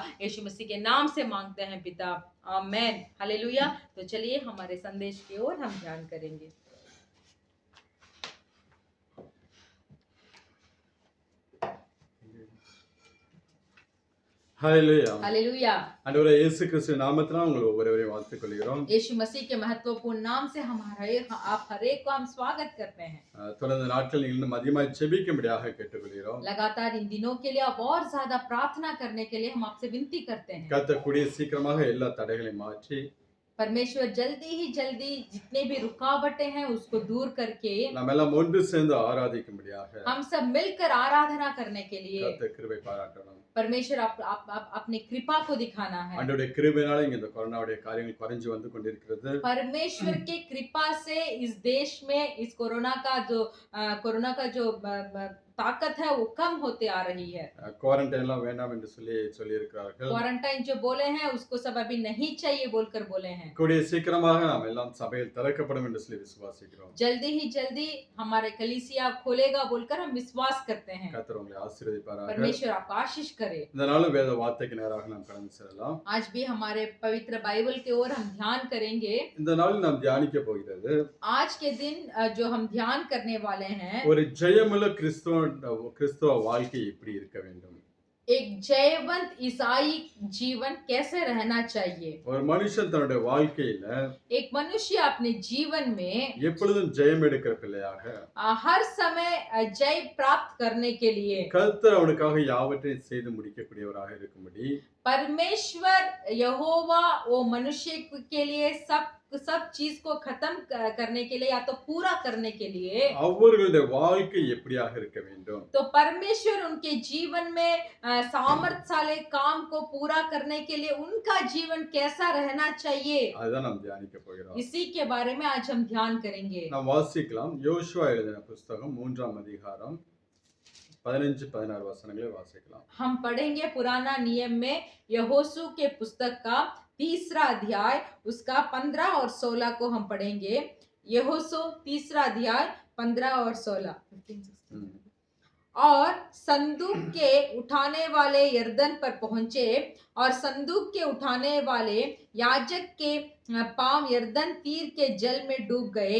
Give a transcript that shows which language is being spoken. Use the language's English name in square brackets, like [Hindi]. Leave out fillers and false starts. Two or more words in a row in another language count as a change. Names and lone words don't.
[Hindi] यीशु मसीह के नाम से मांगते हैं पिता, आमेन। हालेलुया। तो चलिए हमारे संदेश की ओर हम ध्यान करेंगे। हालेलुया। हालेलुया। [Tamil] ஆண்டவரே இயேசு கிறிஸ்து நாமத்தினால் உங்களை ஒவ்வொருவரையும் வாழ்த்துக் கொள்கிறோம்। [Hindi] यीशु मसीह के महत्वपूर्ण नाम से आप हर एक को हम स्वागत करते हैं। [Tamil] தொடர்ந்து நாட்களில் இன்னும் அதிகமாக ஜெபிக்கும்படியாக கேட்டுக்கொள்கிறோம்। [Hindi] लगातार इन दिनों के लिए आप और ज्यादा प्रार्थना करने के लिए हम आपसे विनती करते हैं। [Tamil] கர்த்தர் கூடிய சீக்கிரமாக எல்லா தடைகளையும் மாற்றி [Hindi] परमेश्वर जल्दी जितने भी रुकावटें हैं उसको दूर करके [Tamil] நம்ம எல்லாம் ஒன்று சேர்ந்து ஆராதிக்கும்படியாக [Hindi] हम सब मिलकर आराधना करने के लिए [Tamil] கர்த்தர் கிருபை பாராட்டணும். [Hindi] परमेश्वर अपनी कृपा को दिखाना है। [Tamil] ஆண்டவருடைய கிருபையினால இங்க இந்த கொரோனாவுடைய காரியங்கள் குறைஞ்சு வந்து கொண்டிருக்கிறது. [Hindi] परमेश्वर के कृपा से इस देश में इस कोरोना का जो ताकत है वो कम होते आ रही है। [Tamil] குவாரண்டைன் எல்லாம் வேண்டாம் என்று சொல்லி இருக்கிறார்கள். [Hindi] क्वारंटाइन जो बोले हैं उसको सब अभी नहीं चाहिए बोलकर बोले हैं। [Tamil] கூடிய சீக்கிரமாக நாம் எல்லாம் சபையில் திறக்கப்படும் என்று சொல்லி விசுவாசிக்கிறோம். [Hindi] जल्दी हमारे कलीसिया खोलेगा बोलकर हम विश्वास करते हैं। [Tamil] கர்த்தர் உங்களை ஆசீர்வதிப்பாராக. [Hindi] परमेश्वर आपको आशीष करे। [Tamil] இந்த நாளும் வேத வார்த்தைக்கு நேராக நாம் கடந்து செல்லலாம். [Hindi] आज भी हमारे पवित्र बाइबल की ओर हम ध्यान करेंगे। [Tamil] இந்த நாளில் நாம் தியானிக்க போகிறது [Hindi] आज के दिन जो हम ध्यान करने वाले हैं [Tamil] ஒரு ஜெயமுள்ள கிறிஸ்துவ வாழ்க்கை எப்படி இருக்க வேண்டும். [Hindi] एक जयवंत ईसाई जीवन कैसे रहना चाहिए। [Tamil] ஒரு மனுஷன் தன்னுடைய வாழ்க்கையில [Hindi] एक मनुष्य अपने जीवन में [Tamil] எப்பொழுதும் ஜெயம் எடுக்கிற பிள்ளையாக [Hindi] हर समय जय प्राप्त करने के लिए [Tamil] கர்த்தர் அவனுக்காக யாவற்றையும் செய்து முடிக்கக்கூடியவராக இருக்கும்படி [Hindi] परमेश्वर यहोवा वो मनुष्य के लिए सब चीज को खत्म करने के लिए या तो पूरा करने के लिए [Tamil] அவர்களுடைய வாழ்க்கை எப்படியாக இருக்க வேண்டும். [Hindi] तो परमेश्वर उनके जीवन में सामर्थ्यशाली काम को पूरा करने के लिए उनका जीवन कैसा रहना चाहिए [Tamil] அதுதான் நாம் தியானிக்க போகிறோம். [Hindi] इसी के बारे में आज हम ध्यान करेंगे। [Tamil] நாம் வாசிக்கலாம். யோசுவா எழுதின புத்தகம் 3ஆம் அதிகாரம் 15-16 வசனங்களை வாசிக்கலாம். [Hindi] हम पढ़ेंगे पुराना नियम में यहोशू के पुस्तक का 3रा अध्याय उसका 15 और 16 को हम पढ़ेंगे। यहोशू 3रा अध्याय 15 और 16। और संदूक के उठाने वाले यरदन पर पहुंचे और संदूक के उठाने वाले याजक के पांव यरदन तीर के जल में डूब गए।